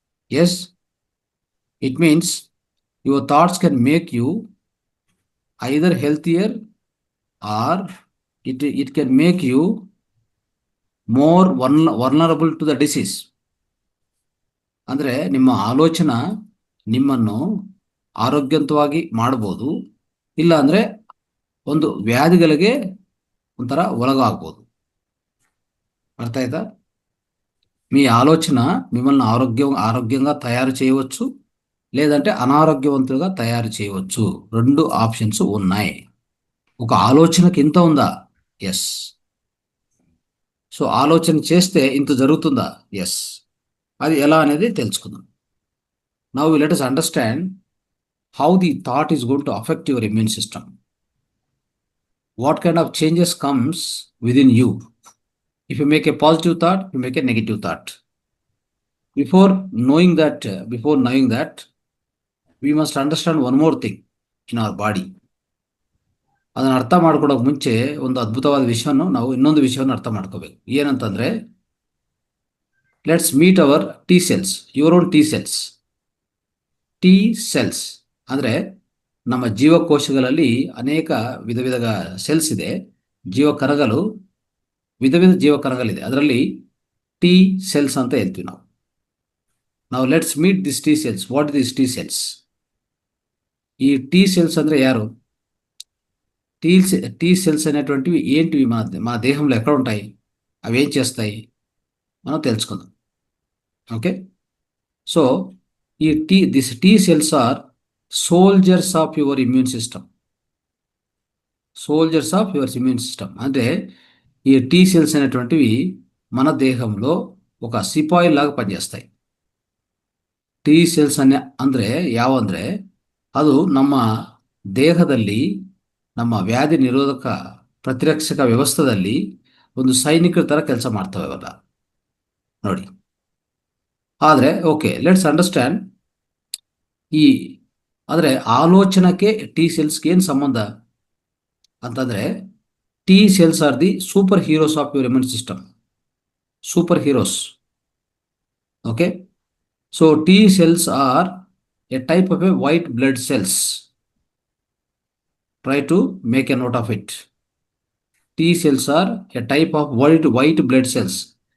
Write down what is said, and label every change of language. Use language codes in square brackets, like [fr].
[en] Yes, it means your thoughts can make you either healthier or it can make you more vulnerable to the disease. [kn] ಅಂದರೆ ನಿಮ್ಮ ಆಲೋಚನಾ ನಿಮ್ಮನ್ನು ಆರೋಗ್ಯವಂತವಾಗಿ ಮಾಡಬಹುದು, ಇಲ್ಲ ಅಂದರೆ ಒಂದು వ్యాధిಗಳಿಗೆ ಒಂಥರ ಒಳಗಾಗ್ಬೋದು. [te] అర్థం అవుతా? మీ ఆలోచన మిమ్మల్ని ఆరోగ్యంగా తయారు చేయవచ్చు, లేదంటే అనారోగ్యవంతులుగా తయారు చేయవచ్చు. రెండు ఆప్షన్స్ ఉన్నాయి. ఒక ఆలోచనకి ఇంత ఉందా? ఎస్. సో ఆలోచన చేస్తే ఇంత జరుగుతుందా? ఎస్. అది ఎలా అనేది తెలుసుకుందాం. [en] Now let us understand how the thought is going to affect your immune system. What kind of changes comes within you? If you make a positive thought, you make a negative thought. Before knowing that, we must understand one more thing in our body. [kn] ಅದನ್ನು ಅರ್ಥ ಮಾಡ್ಕೊಳೋಕೆ ಮುಂಚೆ ಒಂದು ಅದ್ಭುತವಾದ ವಿಷಯವನ್ನು ನಾವು ಇನ್ನೊಂದು ವಿಷಯವನ್ನು ಅರ್ಥ ಮಾಡ್ಕೋಬೇಕು. [en] ಏನಂತಂದರೆ, let's meet our T cells, your own T cells. [kn] T cells ಅಂದರೆ ನಮ್ಮ ಜೀವಕೋಶಗಳಲ್ಲಿ ಅನೇಕ ವಿಧ ವಿಧದ ಸೆಲ್ಸ್ ಇದೆ. ಜೀವಕಣಗಳು, ವಿಧ ವಿಧ ಜೀವಕಣಗಳಿದೆ. ಅದರಲ್ಲಿ ಟಿ ಸೆಲ್ಸ್ ಅಂತ ಹೇಳ್ತೀವಿ ನಾವು. [en] ನಾವು let's meet this T cells. What this T cells? [te] ఈ టీ సెల్స్ [en] ಅಂದರೆ యారు? [te] టీ సెల్స్ అనేటువంటివి ఏంటివి? మన దేహంలో ఎక్కడ ఉంటాయి, అవి ఏం చేస్తాయి మనం తెలుసుకుందాం. [en] Okay, so this T cells are soldiers of your immune system. Soldiers of your immune system [te] అంటే ఈ టీ సెల్స్ అనేటువంటివి మన దేహంలో ఒక సిపాయి లాగా పనిచేస్తాయి. [kn] టీ ಸೆಲ್ಸ್ ಅಂದರೆ ಯಾವಂದರೆ ಅದು ನಮ್ಮ ದೇಹದಲ್ಲಿ, ನಮ್ಮ ವ್ಯಾಧಿ ನಿರೋಧಕ ಪ್ರತಿರಕ್ಷಕ ವ್ಯವಸ್ಥೆಯಲ್ಲಿ ಒಂದು ಸೈನಿಕರ ಥರ ಕೆಲಸ ಮಾಡ್ತವೆ ಅವೆಲ್ಲ ನೋಡಿ. [en] ಆದರೆ okay, let's understand. [kn] ಆದರೆ ಆಲೋಚನಕ್ಕೆ ಟಿ ಸೆಲ್ಸ್ಗೆ ಏನು ಸಂಬಂಧ ಅಂತಂದರೆ, [en] T cells are the super heroes of your immune system. Super heroes. Okay, so T cells are a type of a white blood cells. Try to make a note of it. T cells are a type of white blood cells.